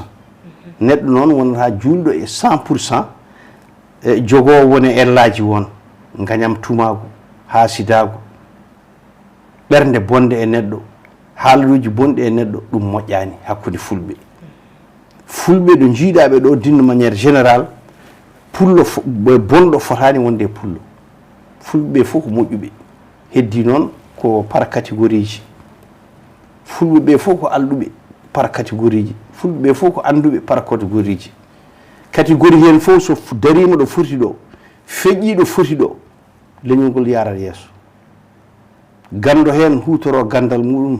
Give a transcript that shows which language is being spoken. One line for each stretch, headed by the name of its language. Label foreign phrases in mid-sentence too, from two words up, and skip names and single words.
Fula: neɗɗo noon wonata julɗo e 100% e jogowo woni ellaji won gañam tumago hasidago ɓernde bonde e neɗɗo haalaluji bonɗi e neɗɗo ɗum moƴƴani hakkude fulɓe ɗo jiiɗaɓe ɗo
French: d'une manière générale
Fula: pullo bonɗo fotani wonde e pullo fulɓe fof ko moƴƴuɓe heddi noon ko
French: par catégorie
Fula: ji fulɓe ɓe fof ko alɗuɓe
French: par catégorie
Fula: ji fulɓe ɓe fof ko anduɓe
French: par catégorie
Fula: ji catégorie hen fof so darima ɗo foti ɗo feƴƴi ɗo foti ɗo leñol ngol yarat yeeso gando hen hutoro gandal muɗum